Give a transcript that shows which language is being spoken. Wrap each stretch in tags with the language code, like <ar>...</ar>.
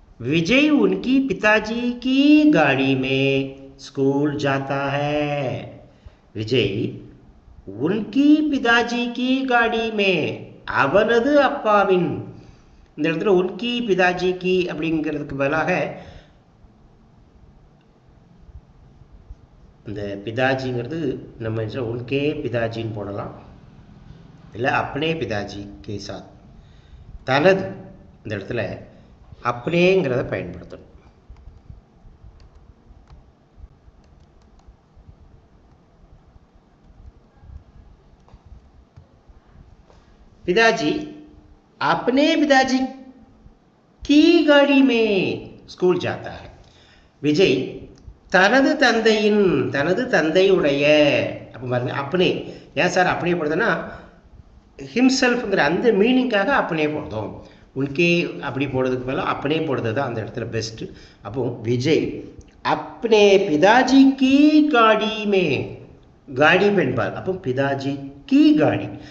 <hi>विजय उनकी पिताजी की गाड़ी में स्कूल जाता है. विजय उनकी पिताजी की गाड़ी में</hi> <ta>அவனது அப்பாவின், இந்த இடத்துல உன்கி பிதாஜி கி அப்படிங்கிறதுக்கு பதிலாக இந்த பிதாஜிங்கிறது நம்ம உன்கே பிதாஜின்னு போடலாம், இல்லை அப்னே பிதாஜி கே சாத். தனது இந்த இடத்துல அப்னேங்கிறத பயன்படுத்தணும்.</ta> <hi>पिताजी अपने पिताजी की गाड़ी में स्कूल जाता है.</hi> <ta>விஜய் தனது தந்தையின், தனது தந்தையுடைய, அப்போ பாருங்க அப்பனே. ஏன் சார் அப்படியே போடுதுன்னா ஹிம்செல்ஃப்ங்கிற அந்த மீனிங்காக அப்படியே போடுதோம். உன்கே அப்படி போடுறதுக்கு மேலே அப்படியே போடுறது தான் அந்த இடத்துல பெஸ்ட்டு. அப்போ விஜய்</ta> <hi>अपने पिताजी की गाड़ी में, गाड़ी</hi> <ta>பெண்பால், அப்போ பிதாஜி கீ காடி.</ta>